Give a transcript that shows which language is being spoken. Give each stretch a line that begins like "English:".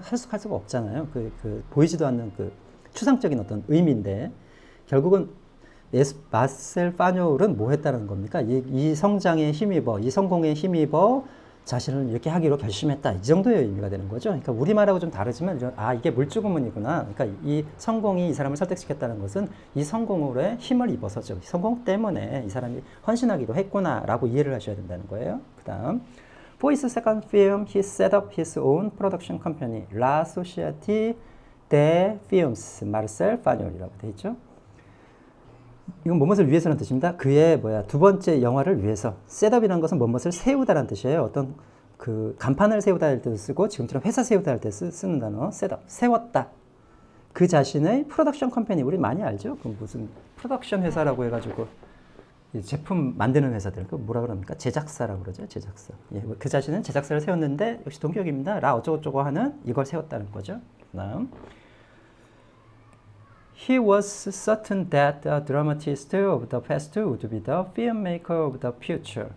Korean: 할 수가 없잖아요. 보이지도 않는 그 추상적인 어떤 의미인데, 결국은 마르셀 파뇰은 뭐 했다는 겁니까? 이 성장에 힘입어, 이 성공에 힘입어 자신을 이렇게 하기로 결심했다. 이 정도의 의미가 되는 거죠. 그러니까 우리말하고 좀 다르지만 이게 물주구문이구나. 그러니까 이 성공이 이 사람을 설득시켰다는 것은 이 성공으로 힘을 입어서죠. 성공 때문에 이 사람이 헌신하기로 했구나라고 이해를 하셔야 된다는 거예요.
English: 그다음 For his second film, he set up his own production company, La Société des Films Marcel Pagnol
Korean: 이라고 돼 있죠. 이건 무엇을 위해서라는 뜻입니다. 그의 두 번째 영화를 위해서. 셋업이라는 것은 무엇을 세우다라는 뜻이에요. 어떤 그 간판을 세우다 할 때 쓰고 지금처럼 회사 세우다 할 때 쓰는 단어 셋업. 세웠다. 그 자신의 프로덕션 컴퍼니 우리 많이 알죠? 그 무슨 프로덕션 회사라고 해가지고 제품 만드는 회사들 그 뭐라 그럽니까? 제작사라고 그러죠. 제작사. 예, 그 자신은 제작사를 세웠는데 역시 동격입니다. 라 어쩌고저쩌고 하는 이걸 세웠다는 거죠.
English: 그다음 He was certain that the dramatist of the past would be the filmmaker of the future.